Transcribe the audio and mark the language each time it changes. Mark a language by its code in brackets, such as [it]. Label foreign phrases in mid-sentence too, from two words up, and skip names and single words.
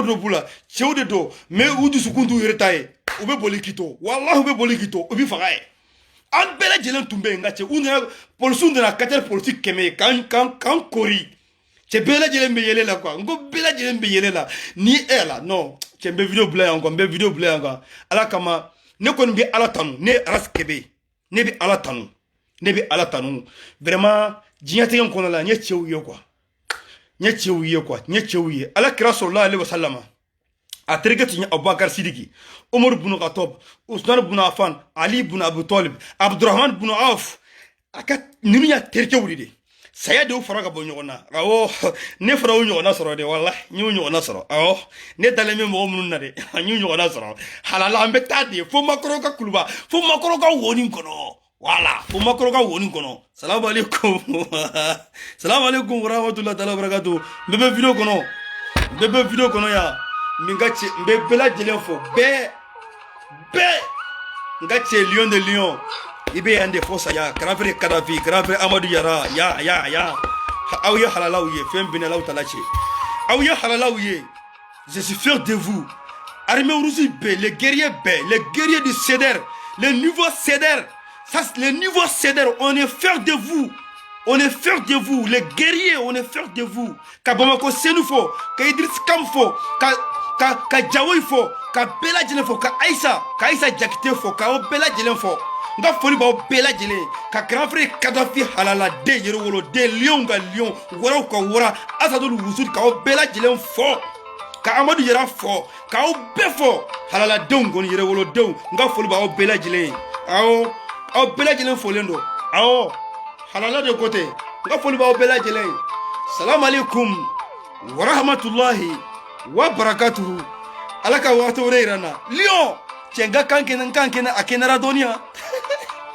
[bm] dɔ b'u la cɛw de don mais u dusukun t'u yɛrɛ ta ye u bɛ boli k'i to walahi u bɛ boli k'i to u bɛ faga ye an bɛɛ lajɛlen tun bɛ yen n ka cɛ u nana polisiw nana katɛri polisi 100 ye k'an kori cɛ bɛɛ lajɛlen bɛ yɛlɛ la quoi n ko bɛɛ lajɛlen bɛ yɛlɛ la ni e la non cɛ n bɛ video bila yan quoi n bɛ video bila yan quoi ala kama ne kɔni bɛ ala tanu ne ye Aras Kebe ne bɛ ala tanu vraiment diɲɛtigɛ in kɔnɔ la n ye cɛw ye ala kira [ar] صلى الله عليه وسلم [bm] a terikɛ tun ye Abubakar Sidiki Umar ibn Khattab Usman ibn Affan Ali ibn Abi Talib Abdurrahman ibn Auf a ka ninnu y'a terikɛw de saya de fara ka bɔ ɲɔgɔn na awɔ ne fara o ɲɔgɔnna sɔrɔ de wallahi n y'o ɲɔgɔnna sɔrɔ awɔ ne dalen bɛ mɔgɔ minnu na de n y'o ɲɔgɔnna sɔrɔ halala an bɛ taa de fo makɔrɔ ka kuluba fo makɔrɔ ka woni kɔnɔ wala fo makɔrɔ ka woni kɔnɔ [ar] السلام عليكم ورحمة الله تعالى وبركاته [bm] n bɛ video kɔnɔ ya min ka cɛ n bɛ bɛɛ lajɛlen fɔ bɛɛ n ka cɛ lion de lion i bɛ yan de fɔ saya [fr] grand frère [bm] Kadhafi grand [fr] frère Amadou Yara [bm] ya aw ye halalaw ye fɛn bɛɛ ni Alaw tala cɛ aw ye halalaw ye [fr] je suis fier de vous armée russe bɛɛ les guerriers du CEDER le niveau CEDER ça le niveau CEDER on est fier de vous les guerriers on est fier de vous [bm] ka Bamako Senu fɔ ka Idriss Kam fɔ ka Jawoyi fɔ ka bɛɛ lajɛlen fɔ ka Aïssa Jakite fɔ ka aw bɛɛ lajɛlen fɔ n ka foli b'aw bɛɛ lajɛlen ka [fr] grand frère [bm] Kadhafi halaladen yɛrɛwoloden lion ka lion waraw ka wara Asadul Wusud k'aw bɛɛ lajɛlen fɔ ka Amadu Yara fɔ k'aw bɛɛ fɔ halaladenw kɔni yɛrɛwolodenw n ka foli b'aw bɛɛ lajɛlen awɔ aw bɛɛ lajɛlen folen don awɔ halala de ko tɛ n ka foli b'aw bɛɛ lajɛlen [ar] السلام عليكم ورحمة الله وبركاته [bm] ala ka waati wɛrɛ yira n na Lion cɛ n ka kan kɛnɛ a kɛnɛra dɔɔni yan.